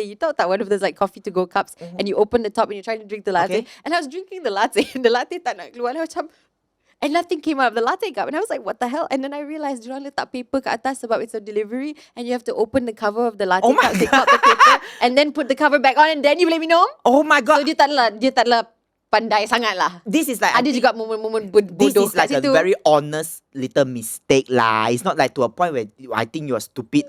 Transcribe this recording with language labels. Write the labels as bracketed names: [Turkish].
[English] You tahu tak one of those like coffee to go cups and you open the top and you're trying to drink the latte. And I was drinking the latte and the latte tak nak keluar. And nothing came out of the latte cup. And I was like, what the hell? And then I realized diorang letak paper kat atas sebab it's a delivery and you have to open the cover of the latte cup, take out the paper and then put the cover back on and then you boleh minum. Oh my god. [Malay] So dia tak adalah pandai sangat lah. [English] This is like... [Malay] Ada juga momen-momen bodoh [English] this is like [Malay] kat situ. [English] a very honest little mistake lah. It's not like to a point where I think you're stupid.